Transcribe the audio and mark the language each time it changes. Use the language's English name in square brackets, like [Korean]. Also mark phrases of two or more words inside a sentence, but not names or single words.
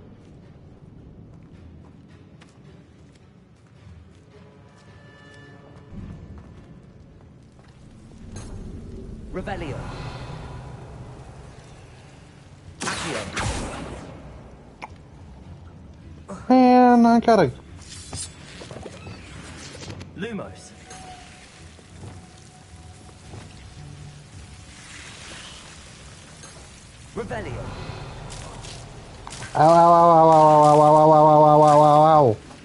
[English] Revelio. Man, I gotta... Lumos. Revelio. Ow, ow, ow, ow, ow, ow, ow, ow, ow, ow, ow, ow, ow.